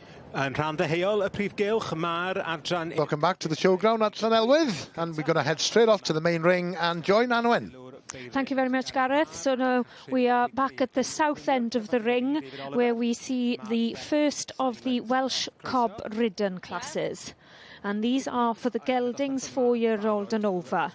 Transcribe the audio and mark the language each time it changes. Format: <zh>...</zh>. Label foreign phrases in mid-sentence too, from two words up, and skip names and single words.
<cy>Yn rhan ddeheuol y Prif Gylch, mae'r adran...</cy> <en>Welcome back to the showground at Llanelwydd, and we're going to head straight off to the main ring and join Anwen. Thank you very much, Gareth. So now we are back at the south end of the ring, where we see the first of the Welsh cob ridden classes. And these are for the geldings 4-year-old and over.</en>